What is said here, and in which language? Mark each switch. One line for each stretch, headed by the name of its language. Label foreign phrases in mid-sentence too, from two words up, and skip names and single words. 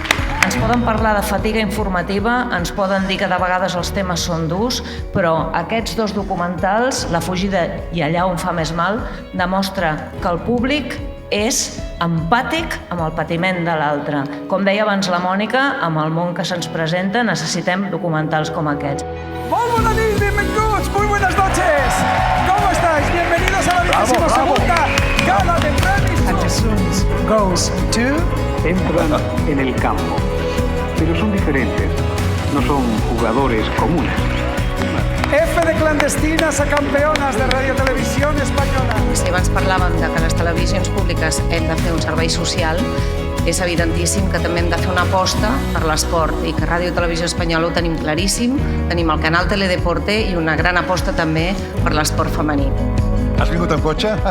Catalan: Ens poden parlar de fatiga informativa, ens poden dir que de vegades els temes són durs, però aquests dos documentals, La fugida i Allà on fa més mal, demostra que el públic és empàtic amb el patiment de l'altre. Com deia abans la Mònica, amb el món que se'ns presenta necessitem documentals com aquests. Molt bona nit, benvinguts,
Spanish: muy buenas noches. ¿Cómo estáis? Bienvenidos a la 22ª Gala de Premios.
English: And the Zooms goes to...
Spanish: Entran en el campo, pero son diferentes, no son jugadores comunes. F de clandestinas a campeonas de Radio Televisión Española.
Catalan: Si abans parlàvem de que les televisions públiques hem de fer un servei social, és evidentíssim que també hem de fer una aposta per l'esport i que Ràdio Televisió Espanyola ho tenim claríssim. Tenim el canal Teledeporte i una gran aposta també per l'esport femení. Has vingut amb cotxe?